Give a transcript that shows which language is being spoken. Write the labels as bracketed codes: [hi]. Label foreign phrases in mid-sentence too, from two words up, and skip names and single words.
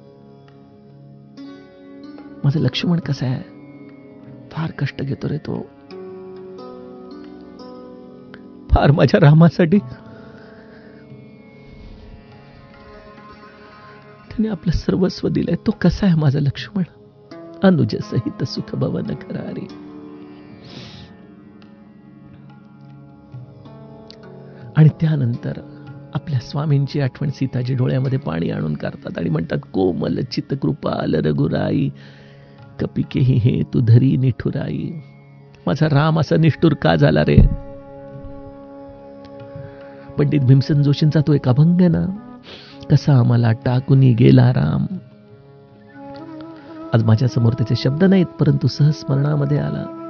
[mr] माझं लक्ष्मण कसं आहे? फार कष्ट घेतो रे तो, फार माझ्या रामासाठी त्याने आपलं सर्वस्व दिलंय. तो कसा आहे माझा लक्ष्मण? [awa] अनुज सहित सुख भवन करारी. [mr] आणि त्यानंतर आपल्या स्वामींची आठवण सीताजी डोळ्यामध्ये पाणी आणून काढतात आणि म्हणतात, [awa] कोमल चित कृपाल रघुराई, कपिकेही हे तू धरी निठुराई. [mr] माझा राम असा निष्ठुर का झाला रे? पंडित भीमसेन जोशींचा तो एक अभंग आहे ना, कसा आम्हाला टाकूनी गेला राम. आज माझ्या समोर त्याचे शब्द नाहीत, परंतु सहस्मरणामध्ये आला.